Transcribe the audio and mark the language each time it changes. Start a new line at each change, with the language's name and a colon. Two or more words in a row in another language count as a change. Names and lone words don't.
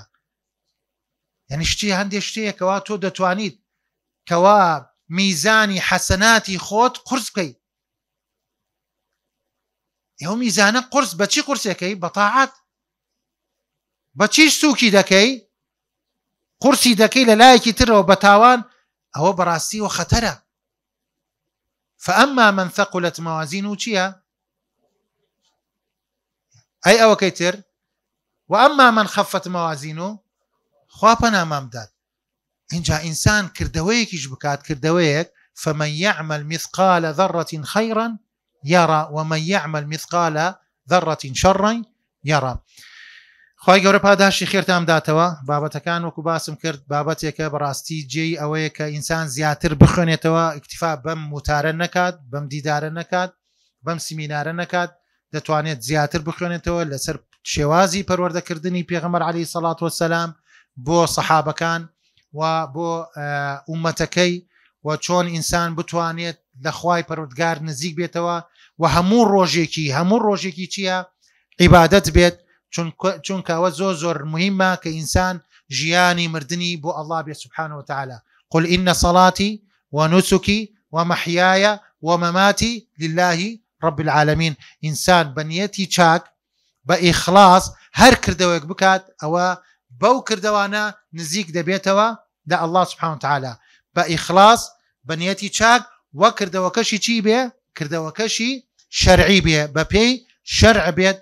Central Kurdish: یعنی شتی هەندێک شتەیەکەوە تۆ دەتوانیت کەوا میزانی حەسەناتی خۆت قورس بکەیت. ئێوە میزانە قورس بەچی قورسەکەی؟ بە تاعات. بەچیش سووکی دەکەی؟ قورسی دەکەی لە لایەکی ترەوە بە تاوان، ئەوە بەڕاستیوە خەتەرە.
Arabic: فأما من ثقلت موازينه
Central Kurdish: چییە؟ ئەی ئەوەکەی تر
Arabic: وأما من خفت موازينه
Central Kurdish: خوا پەنامام داد. اینجا ئینسان کردەوەیەکیش بکات، کردەوەیەک
Arabic: فمن يعمل مثقال ذرة خيرا يرى ومن يعمل مثقال ذرة شرا يرى.
Central Kurdish: خی گەورە پاداشی خێرتان بداتەوە. بابەتەکان وەکو باسم کرد بابەتێکە بەڕاستی جێی ئەوەیە کە ئینسان زیاتر بخوێنێتەوە، ئیکتیفا بەم وتارە نەکات، بەم دیدارە نەکات، بەم سیمینارە نەکات، دەتوانێت زیاتر بخوێنێتەوە لەسەر شێوازی پەروەردەکردنی پێغەمبەر
Arabic: عەلەیهی سەڵات وەسەلام
Central Kurdish: بۆ سەحابەکان و بۆ ئومەتەکەی و چۆن ئینسان بتوانێت لە خوای پەروەردگار نزیک بێتەوە و هەموو ڕۆژێکی چییە؟ عیبادەت بێت. چونکەوە زۆر مهمە کە ئینسان ژیانی مردنی بۆ ئەڵڵا بێت
Arabic: سوبحانەوە تەعالا. قل إن صلاتي ونسكي ومحياي ومماتي لله رب العالمين.
Central Kurdish: ئینسان بەنیەتی چاک بە ئیخلاص هەر کردەوەک بکات ئەوە بەو کردەوانە نزیک دەبێتەوە لە ئەڵڵا
Arabic: سوبحانەوە تەعالا
Central Kurdish: بە ئیخلاص بەنیەتی چاک وە کردەوەکەشی چی بێ؟ کردەوەکەشی شەرعی بێ، بە پێی شەرع بێت.